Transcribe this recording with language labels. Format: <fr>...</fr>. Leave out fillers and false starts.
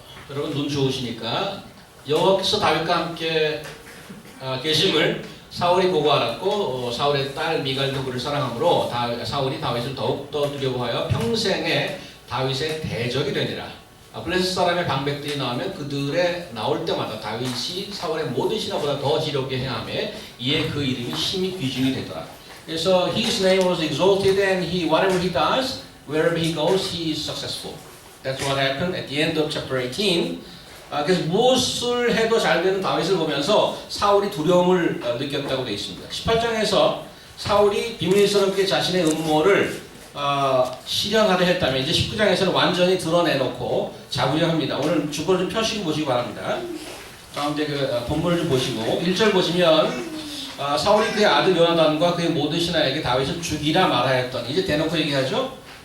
<ko>여러분 눈 좋으시니까 여호와께서 다윗과 함께 계심을 사울이 보고 알았고 사울의 딸 미갈도 그를 사랑하므로 사울이 다윗을 더욱더 두려워하여 평생에 다윗의 대적이 되니라. 블레셋 사람의 방백들이 나오면 그들의 나올 때마다 다윗이 사울의 모든 신하보다 더 지렵게 행하며 이에 그 이름이 심히 귀중이 되더라.</ko> <en>그래서 his name was exalted and whatever he does, wherever he goes, he is successful. That's what happened at the end of chapter 18.</en> <ko>그래서 무엇을 해도 잘 되는 다윗을 보면서 사울이 두려움을 느꼈다고 되어 있습니다. 18장에서 사울이 비밀스럽게 자신의 음모를 실현하려 했다면 이제 19장에서는 완전히 드러내놓고 자부려합니다. 오늘 주보를 좀 펴시고 보시기 바랍니다. 가운데 본문을 좀 보시고 1절 보시면 사울이 그의 아들 요나단과 그의 모든 신하에게 다윗을 죽이라 말하였더니 이제 대놓고 얘기하죠.</ko>